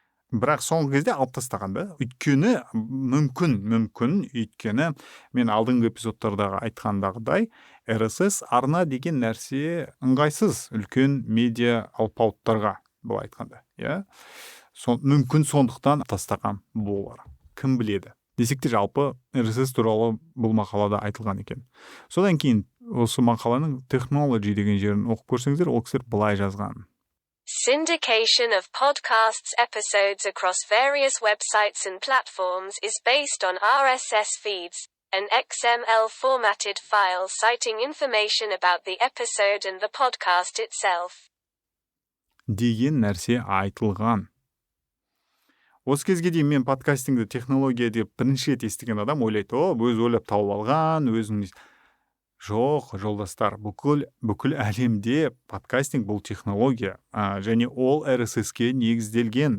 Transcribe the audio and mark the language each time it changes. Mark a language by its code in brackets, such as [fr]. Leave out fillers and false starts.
[kk] Бірақ соңғы кезде алып тастаған да. Өйткені мүмкін, өйткені мен алдыңғы эпизодтардағы айтқандағыдай, RSS арна деген нәрсе ыңғайсыз үлкен медиа алпауыттарға, бұл айтқанда. Иә? Мүмкін сондықтан тастаған болар. Кім біледі. Десек те жалпы RSS туралы бұл мақалада айтылған екен. Содан кейін осы мақаланың technology деген жерін оқып көрсеңіздер, ол кісілер былай жазған: [en] Syndication of podcasts episodes across various websites and platforms is based on RSS feeds, an XML formatted file citing information about the episode and the podcast itself. [kk] Деген нәрсе айтылған. Осы кезге дейін мен подкастингді технология деп бірінші рет естіген адам ойлайды, өзі ойлап тауып алған, өзінің... Жоқ, жолдастар, бүкіл әлемде подкастинг бұл технология, және ол RSS-ке негізделген.